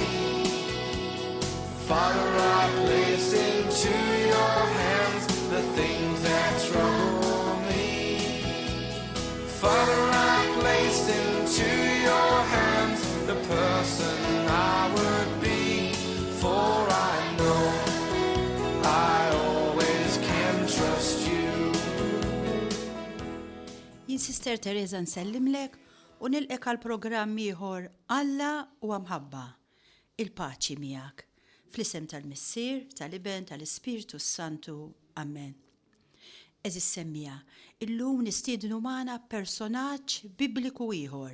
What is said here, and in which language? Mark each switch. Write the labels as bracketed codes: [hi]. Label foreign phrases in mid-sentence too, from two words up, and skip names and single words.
[en] Father, I place into your hands the things that trouble me. Father, I place into your hands the person I would be, for I know I always can trust you. [mt] Jien Sister Teresa nsellimlek u nilqek għal programm ieħor Alla huwa mħabba. Il-paċi miegħek. Fl-isem tal-Missier, tal-Iben, tal-Ispiritu Santu. Amen. Eżis semmija, illum nistiednu magħna personaġġ bibliku ieħor.